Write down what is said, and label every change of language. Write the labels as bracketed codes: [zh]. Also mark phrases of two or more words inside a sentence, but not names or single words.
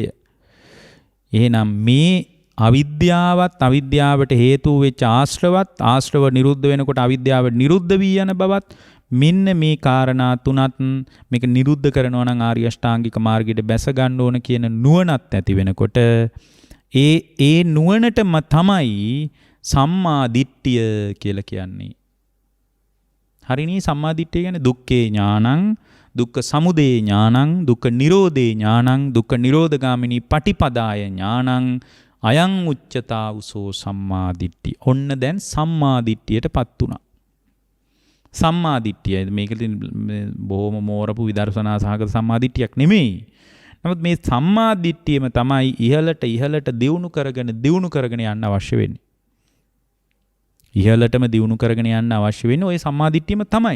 [si] එහෙනම් මේ අවිද්‍යාවත් අවිද්‍යාවට හේතු වෙච්ච ආශ්‍රව නිරුද්ධ වෙනකොට අවිද්‍යාව නිරුද්ධ වී යන බවත් මෙන්න මේ කාරණා තුනත් මේක නිරුද්ධ කරනවා නම් ආර්ය අෂ්ටාංගික මාර්ගයට බැස ගන්න ඕන කියන නුවණත් ඇති වෙනකොට ඒ නුවණටම තමයි සම්මා දිට්ඨිය කියලා කියන්නේ. හරිනේ සම්මා දිට්ඨිය කියන්නේ [pi] දුක්ඛේ ඥානං, දුක්ඛ සමුදය ඥානං, දුක්ඛ නිරෝධේ ඥානං, දුක්ඛ නිරෝධගාමිනී පටිපදාය ඥානං, අයං උච්චතා උසෝ සම්මා දිට්ඨි. [si] ඔන්න දැන් සම්මා දිට්ඨියටපත් උනා. සම්මා දිට්ඨිය මේක බොහොම මෝරපු විදර්ශනා සහගත සම්මා දිට්ඨියක් නෙමෙයි. නමුත් මේ සම්මා දිට්ඨියම තමයි ඉහළට දියුණු කරගෙන යන්න අවශ්‍ය වෙන්නේ. ඉහළටම දියුණු කරගෙන යන්න අවශ්‍ය වෙන්නේ ওই සම්මා දිට්ඨියම තමයි.